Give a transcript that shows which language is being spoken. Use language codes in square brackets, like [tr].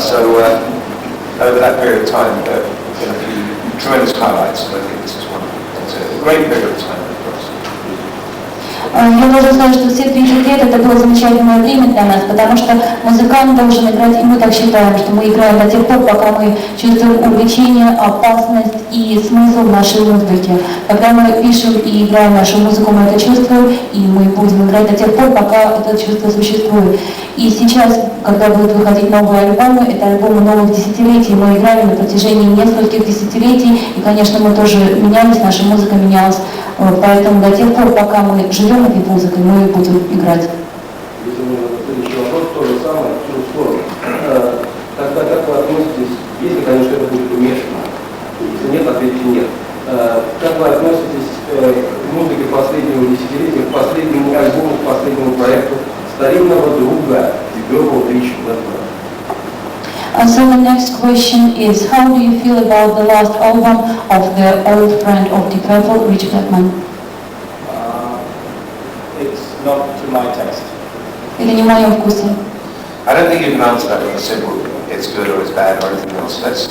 [en] So over that period of time, there are a few tremendous highlights, and I think this is one of them. It's a great period of time for us. [ru] Я должен сказать, что все 30 лет это было замечательное время для нас, потому что музыкант должен играть, и мы так считаем, что мы играем до тех пор, пока мы чувствуем увлечение, опасность и смысл в нашей музыке. Когда мы пишем и играем нашу музыку, мы это чувствуем, и мы будем играть до тех пор, пока это чувство существует. И сейчас, когда будут выходить новые альбомы, это альбомы новых десятилетий, мы играли на протяжении нескольких десятилетий, и, конечно, мы тоже менялись, наша музыка менялась, поэтому до тех пор, пока мы живем этой музыкой, мы будем играть. Следующий вопрос, то же самое, в ту сторону. Тогда как вы относитесь, если, конечно, это будет умешано, если нет, ответьте нет. Как вы относитесь к музыке последнего десятилетия, к последнему альбому, к последнему проекту старинного друга Бёрла Ричи Блэкмана? [en] So the next question is, how do you feel about the last album of the old friend of Deep Purple, Rich Blackman? It's not to my taste. [ru] Или не в моем вкусе? [en] I don't think you can answer that with a simple it's good or it's bad or anything else.